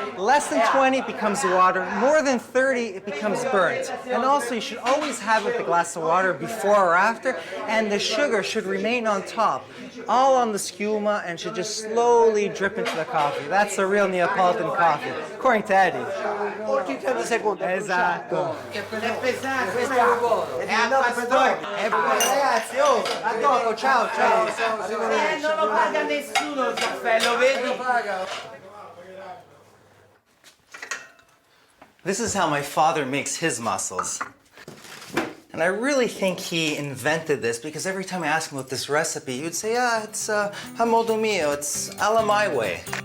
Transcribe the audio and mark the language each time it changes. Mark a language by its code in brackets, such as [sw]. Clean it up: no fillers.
[en] Less than 20 it becomes water. More than 30 it becomes burnt. And also you should always have with a glass of water before or after, and the sugar should remain on top, all on the schiuma, and should just slowly drip into the coffee. That's the real Neapolitan coffee, according to Eddy. [it] Ogni 30 secondi. Esatto. È pesante, questo è a pastore. Ragazzi, oh, a dopo, ciao, ciao. Non lo paga nessuno il caffè, lo vedi? [en] This is how my father makes his mussels. And I really think he invented this because every time I ask him about this recipe, he would say, yeah, it's [it] a modo mio, [en] it's alla my way.